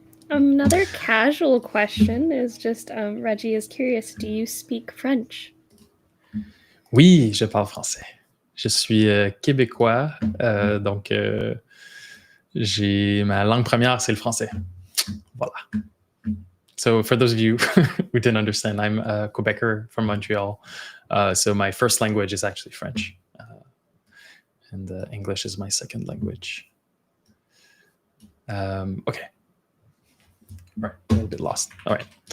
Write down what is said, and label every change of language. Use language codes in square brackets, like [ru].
[en] Another casual question is just Reggie is curious, do you speak French? [fr] Oui, je parle français. Je suis québécois, donc j'ai ma langue première, c'est le français. Voilà. [en] So for those of you who didn't understand, I'm a Quebecer from Montreal. So my first language is actually French. And English is my second language. Okay. Right, a little bit lost. All right.